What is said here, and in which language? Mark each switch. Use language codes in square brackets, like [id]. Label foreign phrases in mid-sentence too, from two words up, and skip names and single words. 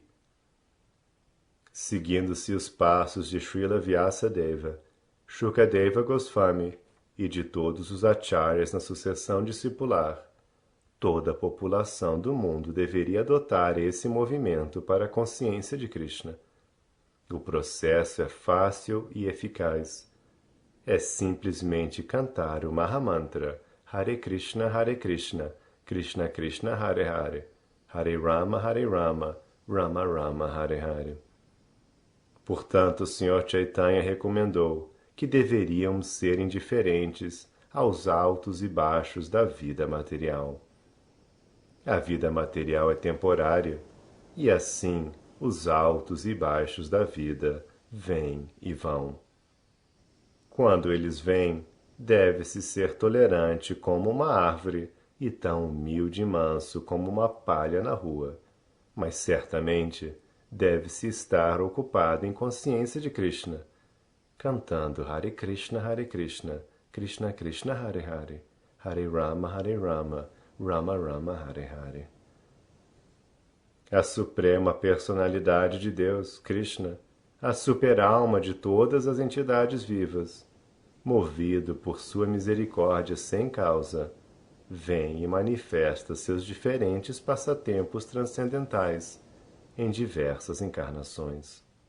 [pt] Seguindo-se os passos de Srila Vyasadeva, Shukadeva Goswami e de todos os acharyas na sucessão discipular, toda a população do mundo deveria adotar esse movimento para a consciência de Krishna. O processo é fácil e eficaz. É simplesmente cantar o Mahamantra Hare Krishna, Krishna Krishna, Hare Hare, Hare Rama, Rama Rama, Hare Hare. Portanto, o Sr. Chaitanya recomendou que deveríamos ser indiferentes aos altos e baixos da vida material. A vida material é temporária, e assim os altos e baixos da vida vêm e vão. Quando eles vêm, deve-se ser tolerante como uma árvore e tão humilde e manso como uma palha na rua, mas certamente deve-se estar ocupado em consciência de Krishna, cantando Hare Krishna, Krishna Krishna, Hare Hare, Hare Rama, Rama Rama, Hare Hare. A suprema personalidade de Deus, Krishna, a super-alma de todas as entidades vivas, movido por sua misericórdia sem causa, vem e manifesta seus diferentes passatempos transcendentais em diversas encarnações.